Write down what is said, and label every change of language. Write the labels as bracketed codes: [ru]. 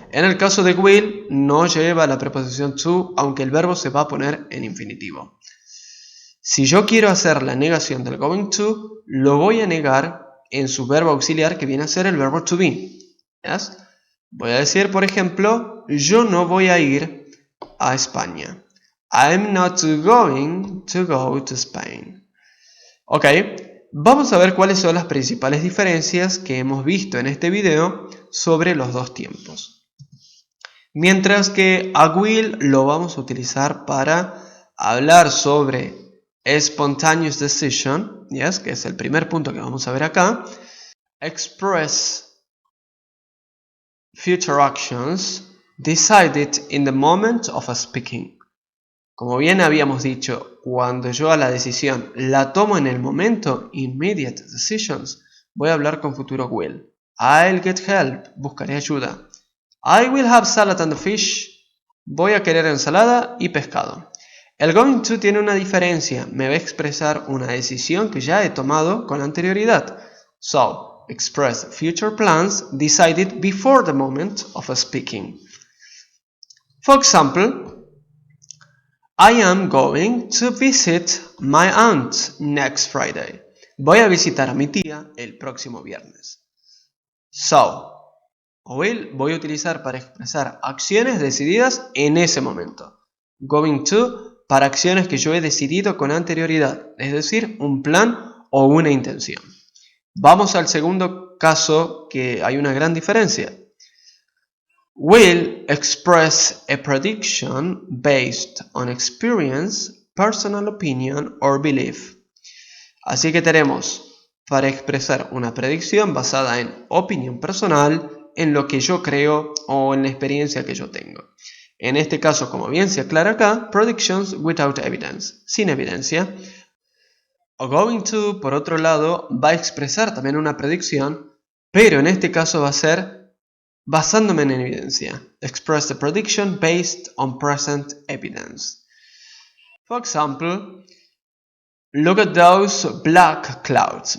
[es] En el caso de will no lleva la preposición to, aunque el verbo se va a poner en infinitivo. Si yo quiero hacer la negación del going to, lo voy a negar en su verbo auxiliar, que viene a ser el verbo to be. [en] ¿Yes? [es] Voy a decir, por ejemplo, yo no voy a ir a España. [en] I'm not going to go to Spain. [es] Ok, vamos a ver cuáles son las principales diferencias que hemos visto en este video sobre los dos tiempos. Mientras que a will lo vamos a utilizar para hablar sobre [en] spontaneous decision, yes, [es] que es el primer punto que vamos a ver acá. [en] Express future actions decided in the moment of speaking. [es] Como bien habíamos dicho, cuando yo a la decisión la tomo en el momento, [en] immediate decisions, [es] voy a hablar con futuro will. [en] I'll get help, [es] buscaré ayuda. [en] I will have salad and fish, [es] voy a querer ensalada y pescado. El going to tiene una diferencia, me va a expresar una decisión que ya he tomado con anterioridad. [en] So, express future plans decided before the moment of speaking. For example, I am going to visit my aunt next Friday. [es] Voy a visitar a mi tía el próximo viernes. [en] So, [es] will voy a utilizar para expresar acciones decididas en ese momento. Going to para acciones que yo he decidido con anterioridad, es decir, un plan o una intención. Vamos al segundo caso, que hay una gran diferencia. [en] Will express a prediction based on experience, personal opinion or belief. [es] Así que tenemos para expresar una predicción basada en opinión personal, en lo que yo creo o en la experiencia que yo tengo. En este caso, como bien se aclara acá, [en] predictions without evidence, [es] sin evidencia. O going to, por otro lado, va a expresar también una predicción, pero en este caso va a ser basándome en evidencia. [en] Express the prediction based on present evidence. For example, look at those black clouds.